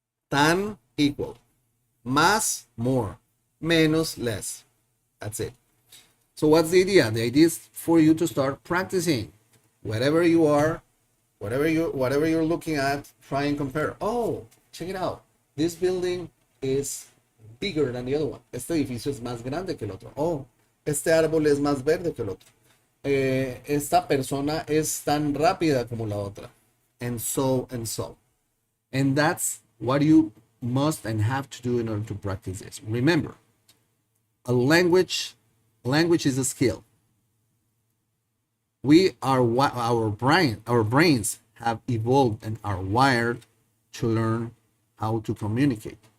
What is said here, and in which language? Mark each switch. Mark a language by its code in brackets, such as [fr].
[en] Tan, equal. Más, more. Menos, less. That's it. So what's the idea? The idea is for you to start practicing. Wherever you are, Whatever you're looking at, try and compare. Oh, check it out. This building is bigger than the other one. [es] Este edificio es más grande que el otro. Oh, este árbol es más verde que el otro. Esta persona es tan rápida como la otra. [en] And so and so. And that's what you must and have to do in order to practice this. Remember, a language is a skill. Our brains have evolved and are wired to learn how to communicate.